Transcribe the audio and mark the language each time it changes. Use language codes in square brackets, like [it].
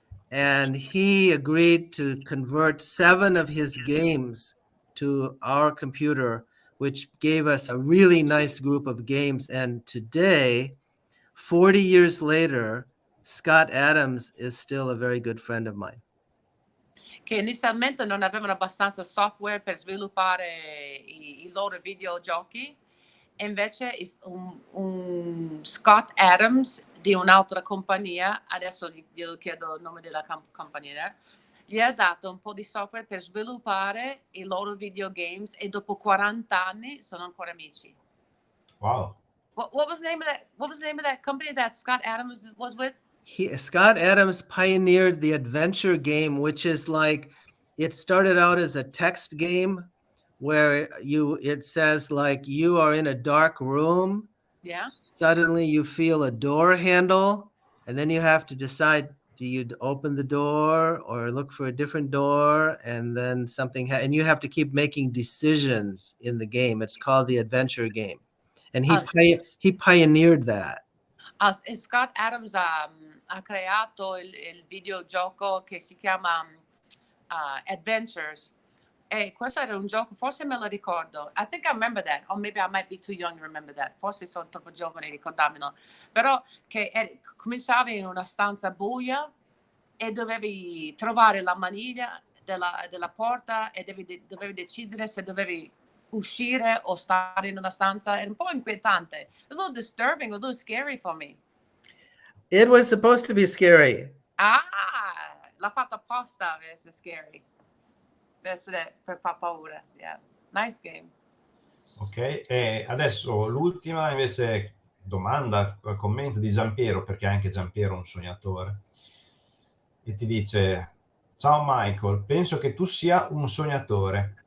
[en] And he agreed to convert 7 of his games to our computer, which gave us a really nice group of games. And today, 40 years later, Scott Adams is still a very good friend of mine. [it] che inizialmente non avevano abbastanza software per sviluppare i loro videogiochi, e invece un Scott Adams di un'altra compagnia, adesso glielo chiedo il nome della compagnia, gli ha dato un po' di software per sviluppare i loro videogames, e dopo 40 anni sono ancora amici. [en] Wow. What was the name of that? What was the name of that company that Scott Adams was with? Scott Adams pioneered the adventure game, which is like, it started out as a text game where it says like you are in a dark room. Yeah. Suddenly you feel a door handle, and then you have to decide, do you open the door or look for a different door? And then and you have to keep making decisions in the game. It's called the adventure game. And he pioneered that. [it] Scott Adams ha creato il videogioco che si chiama Adventures, e questo era un gioco, forse me lo ricordo, [en] I think I remember that, [it] or maybe I might be too young to remember that, forse sono troppo giovane a ricordarmelo, però che cominciavi in una stanza buia e dovevi trovare la maniglia della porta, e dovevi decidere se dovevi uscire o stare in una stanza. Era un po' inquietante. [en] It was a little disturbing, a little scary for me. It was supposed to be scary. [it] L'ha fatto apposta per essere scary, per far paura. [en] Yeah, nice game. [it] Ok, e adesso l'ultima invece domanda, commento di Giampiero, perché anche Giampiero è un sognatore, e ti dice: ciao Michael, penso che tu sia un sognatore.